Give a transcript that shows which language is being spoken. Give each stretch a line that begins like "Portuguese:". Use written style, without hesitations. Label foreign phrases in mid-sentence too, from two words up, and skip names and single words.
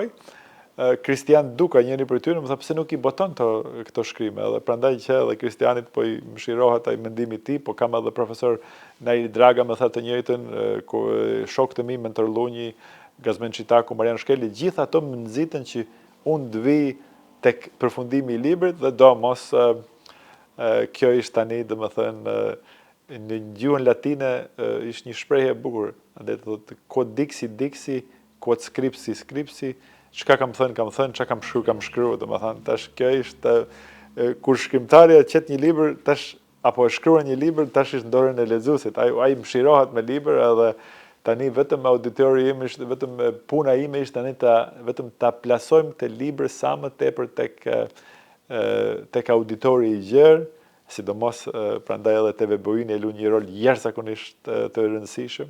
Albanian: Kristian Duka, njëri prej tyre, më tha pse nuk i boton këto shkrime, edhe prandaj që edhe Kristianit po i mëshirohet ai mendimi i tij, po kam edhe profesor Nairi Draga më tha të njëjtën, shokët e mi Mentor Lunji, Gazmen Çitaku, Marian Shkeli, gjithë ato më nxitën që unë të vi tek përfundimi i librit dhe do mos kjo ishte tani, domethënë, në gjuhën latine ishte një shprehje e bukur, andaj thotë
Latin: quod dixi dixi, quod scripsi scripsi,
Albanian: çka kam thënë, çka kam shkruar, domethënë, tash kjo ishte kur shkrimtarja qet një libër, tash apo e shkruan një libër, tash është në dorën e lexuesit. Ai mshirohet me libër edhe tani vetëm auditori im ishte, vetëm puna ime ishte tani vetëm ta plasojmë të libër sa më tepër tek auditori i gjerë, sidomos prandaj edhe TV Bojini e lu një rol jashtëzakonisht të rëndësishëm.